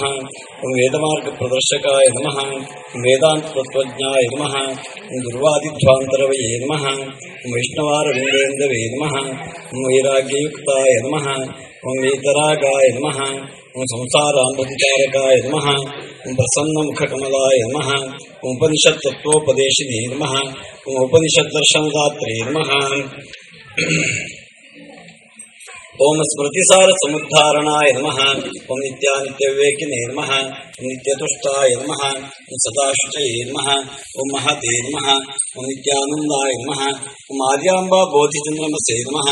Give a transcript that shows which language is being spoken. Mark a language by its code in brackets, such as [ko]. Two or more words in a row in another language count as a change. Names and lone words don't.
[sa] ಓಂ ವೇದಮಾರ್ಗ ಪ್ರದರ್ಶಕಾಯ ನಮಃ. ಓಂ ವೇದಾಂತ ತತ್ವಜ್ಞಾಯ ನಮಃ. ಓಂ ದುರ್ವಾದಿಧ್ವಾಂತರವಯೇ ನಮಃ. ಓಂ ವೈಷ್ಣವಾರವಿಂದೇಂದವೇ ನಮಃ. ಓಂ ವೈರಾಗ್ಯಯುಕ್ತಾಯ ನಮಃ. ಓಂ ವೇತರಾಗಾಯ ನಮಃ. ಓಂ ಸಂಸಾರಾಮೃತಚಾರಕಾಯ ನಮಃ. ಓಂ ಪ್ರಸನ್ನಮುಖಕಮಲಾಯ ನಮಃ. ಓಂ ಉಪನಿಷತ್ ತತ್ವೋಪದೇಶಿನೇ ನಮಃ. ಓಂ ಉಪನಿಷತ್ ದರ್ಶನದಾತ್ರೇ ನಮಃ. ಓಂ ಸ್ಮೃತಿಸಾರ ಸಮುದ್ಧಾರಣಾಯ ನಮಃ. ಓಂ ನಿತ್ಯಾನಿತ್ಯ ವಿವೇಕಿನೇ ನಮಃ. ಓಂ ನಿತ್ಯತುಷ್ಟಾಯ ನಮಃ. ಓಂ ಸದಾಶುಚಯೇ ನಮಃ. ಓಂ ಮಹತೆ ನಮಃ. ಓಂ ನಿತ್ಯಾನಂದಾಯ ನಮಃ. ಓಂ ಆರ್ಯಾಂಬಾ ಬೋಧಿಚಂದ್ರಮಸೇ ನಮಃ.